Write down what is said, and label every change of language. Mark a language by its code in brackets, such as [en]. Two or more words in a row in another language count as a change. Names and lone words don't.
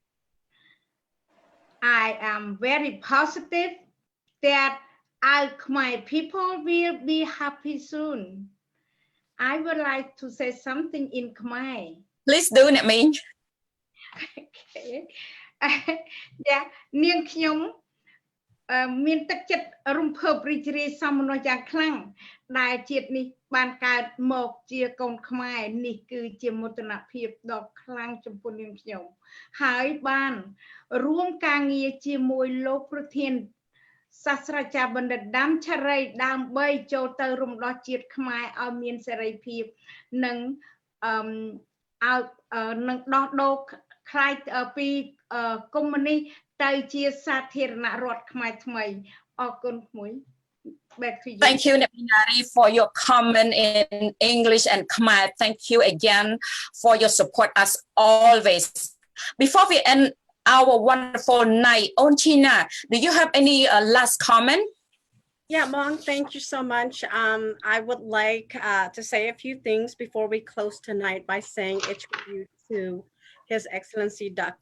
[en] I am very positive that our Khmer people will be happy soon. I would like to say something in Khmer. Please do, Nami. Okay. Yeah, [km] នាងខ្ញុំមានទឹកចិត្តរំភើបរីករាយសោមនស្សយ៉ាងខ្លាំងដែលជាតិនេះបានកើតមកជាកូនខ្មែរនេះគឺជាមោទនភាពដ៏ខ្លាំងចំពោះនាងខ្ញុំហើយបានរួមការងារជាមួយលោកប្រធានសាស្ត្រាចារ្យបណ្ឌិតដាំឆរីដើម្បីចូលទៅរំដោះជាតិខ្មែរឲ្យមានសេរីភាពនិង នឹងដោះដូរខ្លាយពីកុម្មុយនីសទៅជាសាធារណរដ្ឋខ្មែរថ្មីអរគុណមួយ [en] Back to you. Thank you, Nari, for your comment in English and Khmer. Thank you again for your support as always. Before we end our wonderful night, Onchina, do you have any last comment? Yeah, Mong, thank you so much. I would like to say a few things before we close tonight by saying a tribute to His Excellency Dr.